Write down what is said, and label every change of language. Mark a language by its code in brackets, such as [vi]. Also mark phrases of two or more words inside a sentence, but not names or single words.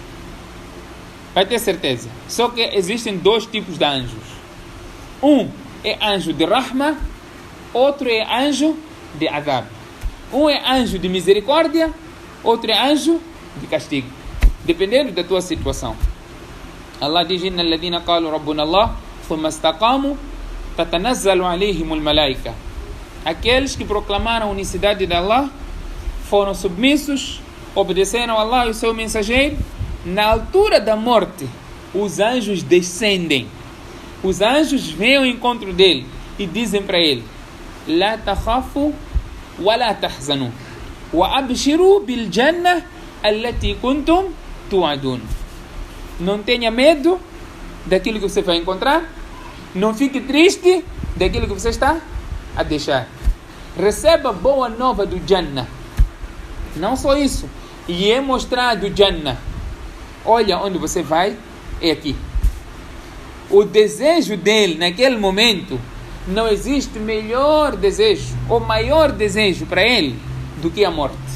[pt] Só que existem dois tipos de anjos. Um é anjo de Rahma, outro é anjo de Adab. Um é anjo de misericórdia, outro é anjo de castigo, dependendo da tua situação. Allah diz: [ar] إن الذين قالوا ربنا الله ثم استقاموا تتنزل عليهم الملائكة. [pt] Aqueles que proclamaram a unicidade de Allah, foram submissos, obedeceram a Allah e o seu mensageiro, na altura da morte, os anjos descendem. Os anjos vêm ao encontro dele e dizem para ele: [ar] لا تخافوا ولا تحزنوا وأبشروا بالجنة التي كنتم توعدون. [pt] Não tenha medo daquilo que você vai encontrar, não fique triste daquilo que você está a deixar. Receba boa nova do Jannah. Não só isso, e é mostrado o Jannah. Olha, onde você vai é aqui. O desejo dele naquele momento, não existe melhor desejo ou maior desejo para ele do que a morte.